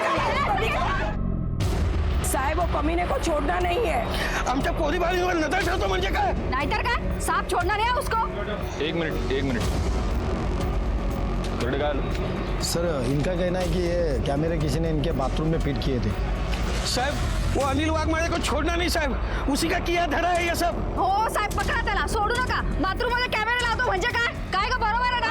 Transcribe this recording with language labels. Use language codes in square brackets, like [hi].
[hi] साहेब वो कमीने को छोड़ना नहीं है। [mr] आमच्या पोरी बाळींवर नजर ठेवतो म्हणजे काय? नाहीतर काय, [hi] साफ छोड़ना नहीं है उसको। 1 मिनट। करड़े का सर इनका कहना है कि ये कैमरे किसी ने इनके बाथरूम में फिट किए थे। साहब वो अनिल वाघमारे को छोड़ना नहीं साहब, उसी का किया धरा है ये सब। [mr] हो साहेब, पकडा त्याला, सोडू नका। बाथरूम मध्ये कॅमेरा लावतो म्हणजे काय का बरोबर आहे